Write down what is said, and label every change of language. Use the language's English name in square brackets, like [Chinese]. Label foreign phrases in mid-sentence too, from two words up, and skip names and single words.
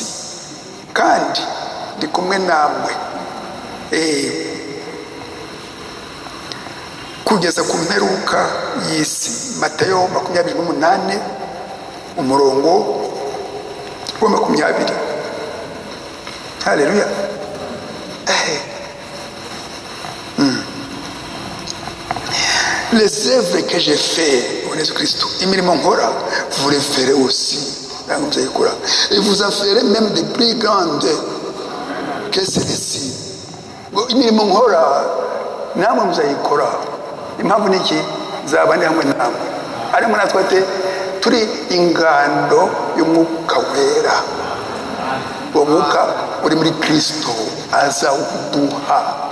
[Kinyarwanda] Kandi ndi kumwe namwe kugeza ku mperuka y'isi. Matayo 28 umurongo wa 20. Haleluya. [French] Les œuvres que j'ai fait en Jésus Christ, [Kinyarwanda] imirimo nkora, [French] vous les ferez aussi. Et vous en ferez même des plus grandes que celles-ci. [Kinyarwanda] Imirimo nkora namwe muzayikora. Impamvu niki? Nzaba ndi hamwe namwe. Ariko natwe turi ingando y'umwuka wera. Uwo mwuka uri muri Kristo azawuduha.